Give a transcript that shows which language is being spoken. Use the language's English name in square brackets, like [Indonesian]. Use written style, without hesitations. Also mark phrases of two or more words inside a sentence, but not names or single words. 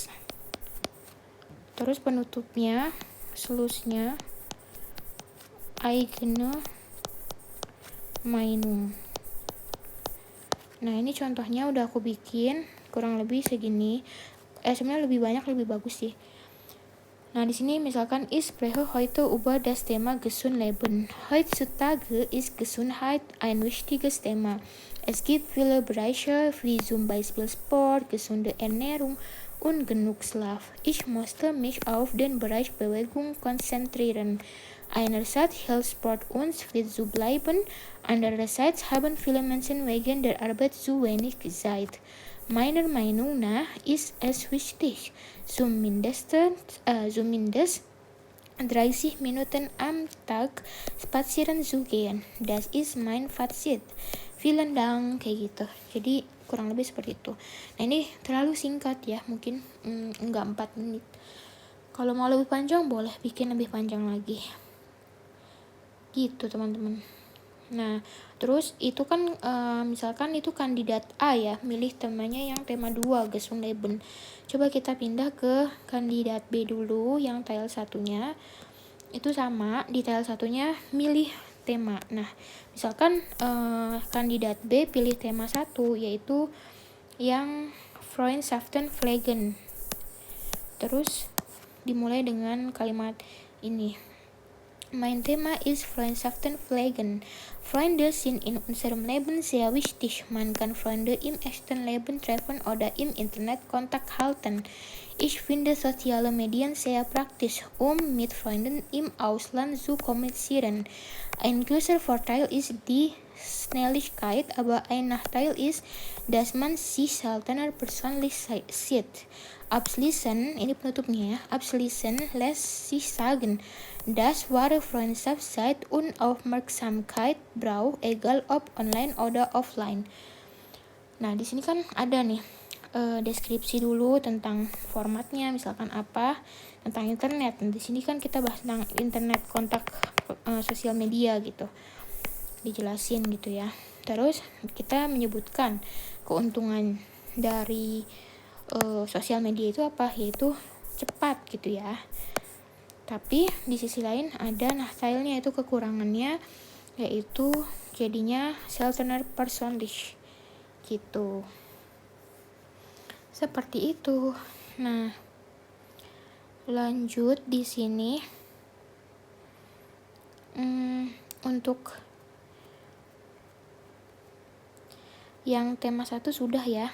[Indonesian] Terus penutupnya, [German] Schlussnya eigene Meinung. [Indonesian] Nah, ini contohnya udah aku bikin kurang lebih segini. Sebenarnya lebih banyak lebih bagus sih. Nah, di sini misalkan [German] ich spreche heute über das Thema Gesund Leben. Heutzutage ist Gesundheit ein wichtiges Thema. Es gibt viele Bereiche wie zum Beispiel Sport, gesunde Ernährung und genug Schlaf. Ich musste mich auf den Bereich Bewegung konzentrieren. Einerseits hilft Sport uns fit zu bleiben, andererseits haben viele Menschen wegen der Arbeit zu wenig Zeit. Meiner Meinung nach ist es wichtig, zumindest 30 Minuten am Tag spazieren zu gehen. Das ist mein Fazit. Vielen Dank, [Indonesian] kayak gitu. Jadi kurang lebih seperti itu. Nah ini terlalu singkat ya, mungkin enggak 4 menit. Kalau mau lebih panjang boleh bikin lebih panjang lagi gitu teman-teman. Nah terus itu kan misalkan itu kandidat A ya, milih temanya yang tema 2 [German] Gesung Leben. [Indonesian] Coba kita pindah ke kandidat B dulu yang tile satunya. Itu sama, di tile satunya milih tema. Nah misalkan kandidat B pilih tema 1 yaitu yang Freundschaften-Pflegen. Terus dimulai dengan kalimat ini. [German] Mein Thema ist Freundschaften-Pflegen. Freunde sind in unserem Leben sehr wichtig. Man kann Freunde im echten Leben treffen oder im Internet Kontakt halten. Ich finde soziale Medien sehr praktisch, um mit Freunden im Ausland zu kommunizieren. Ein großer Vorteil ist die Schnelligkeit, aber ein Nachteil ist, dass man sich seltener persönlich sieht. Abschließend, [Indonesian] ini penutupnya ya, [German] abschließend lässt sich sagen, dass wahre Freundschaft Zeit und Aufmerksamkeit braucht, egal ob online oder offline. [Indonesian] Nah, di sini kan ada nih deskripsi dulu tentang formatnya, misalkan apa, tentang internet. Nah, di sini kan kita bahas tentang internet, kontak sosial media gitu. Dijelasin gitu ya. Terus kita menyebutkan keuntungan dari sosial media itu apa, yaitu cepat gitu ya. Tapi di sisi lain ada nachteilnya, itu kekurangannya, yaitu jadinya [German] seltener persönlich [Indonesian] gitu. Seperti itu. Nah, lanjut di sini untuk yang tema 1 sudah ya.